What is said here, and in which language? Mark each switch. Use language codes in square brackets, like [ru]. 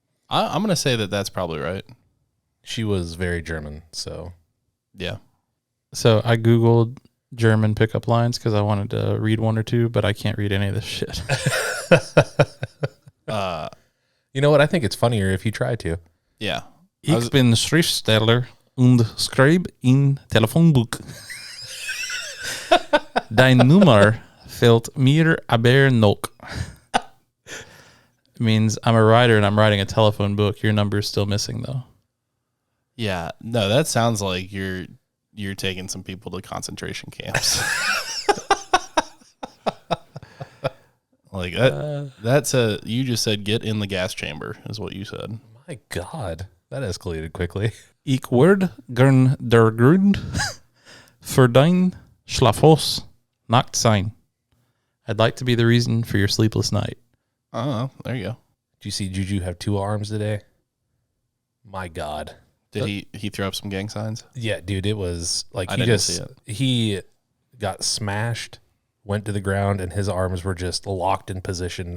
[en] I'm going to say that that's probably right. She was very German, so. Yeah. So I Googled German pickup lines because I wanted to read one or two, but I can't read any of this shit. You know what? I think it's funnier if you try to. Yeah. [de] Ich bin Schriftsteller und schreibe in Telefonbuch. Dein Nummer fehlt mir aber noch. [en] It means I'm a writer and I'm writing a telephone book. Your number is still missing, though. Yeah, no, that sounds like you're taking some people to concentration camps. Like that's you just said get in the gas chamber is what you said. My God, that escalated quickly. [de] Ich werde gern der Grund für dein Schlaflos Nacht sein. [en] I'd like to be the reason for your sleepless night. Oh, there you go. Did you see Juju have 2 arms today? My God. Did he throw up some gang signs? Yeah, dude, it was like I didn't see it. he got smashed, went to the ground, and his arms were just locked in position.